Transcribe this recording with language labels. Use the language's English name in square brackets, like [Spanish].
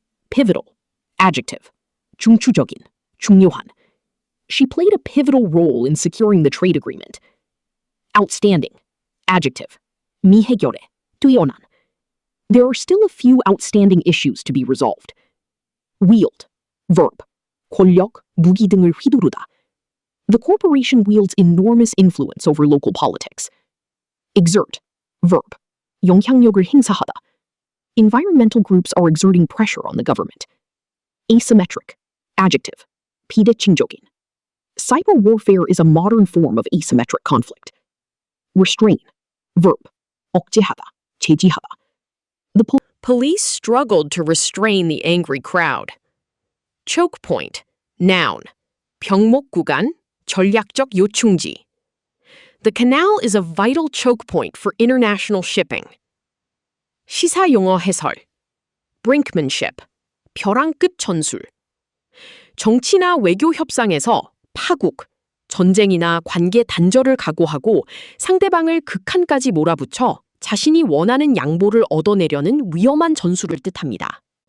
[English] Pivotal. Adjective. [Korean] 중추적인. 중요한. [English] She played a pivotal role in securing the trade agreement. Outstanding. Adjective. [Korean] 미해결해. 뛰어난. [English] There are still a few outstanding issues to be resolved. Wield. Verb. [Korean] 권력, 무기 등을 휘두르다. [English] The corporation wields enormous influence over local politics. Exert, verb, [Korean] 영향력을 행사하다. [English] Environmental groups are exerting pressure on the government. Asymmetric, adjective, [Korean] 비대칭적인. [English] Cyber warfare is a modern form of asymmetric conflict. Restrain, verb, [Korean] 억제하다, 제지하다. [English] The Police struggled to restrain the angry crowd. Choke point, noun, [Korean] 병목 구간, 전략적 요충지. [English] The canal is a vital choke point for international shipping. [Korean] 시사 용어 해설, brinkmanship, 벼랑 끝 전술. 정치나 외교 협상에서 파국, 전쟁이나 관계 단절을 각오하고 상대방을 극한까지 몰아붙여 자신이 원하는 양보를 얻어내려는 위험한 전술을 뜻합니다.